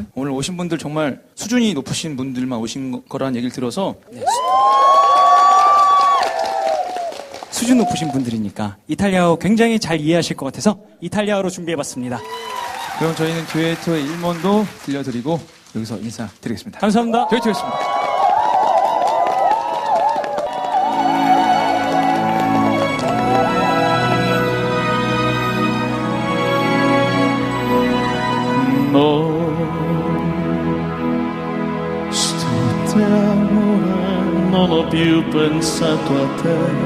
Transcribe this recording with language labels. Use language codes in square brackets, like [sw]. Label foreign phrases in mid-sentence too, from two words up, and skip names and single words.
[ko] 오늘 오신 분들 정말 수준이 높으신 분들만 오신 거라는 얘기를 들어서 수준 높으신 분들이니까 이탈리아어 굉장히 잘 이해하실 것 같아서 이탈리아어로 준비해봤습니다. 그럼 저희는 듀에토의 1문도 들려드리고 여기서 인사드리겠습니다. 감사합니다. 듀에토였습니다. [it] Sto amore, non ho più pensato a te.